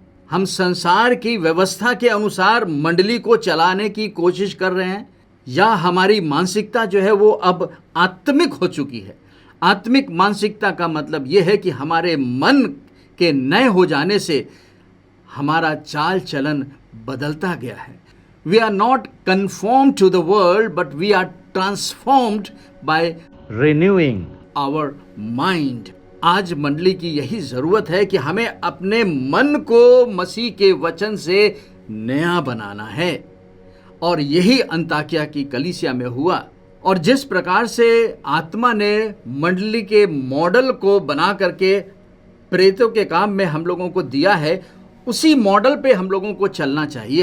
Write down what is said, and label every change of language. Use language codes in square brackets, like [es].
[hi] हम संसार की व्यवस्था के अनुसार मंडली को चलाने की कोशिश कर रहे हैं, या हमारी मानसिकता जो है वो अब आत्मिक हो चुकी है? आत्मिक मानसिकता का मतलब ये है कि हमारे मन के नए हो जाने से हमारा चाल चलन बदलता गया है। [en] We are not conformed to the world, but we are transformed by renewing our mind. [hi] आज मंडली की यही जरूरत है कि हमें अपने मन को मसीह के वचन से नया बनाना है, और यही अंताकिया की कलीसिया में हुआ। और जिस प्रकार से आत्मा ने मंडली के मॉडल को बना करके प्रेरितों के काम में हम लोगों को दिया है, उसी मॉडल पे हम लोगों को चलना चाहिए।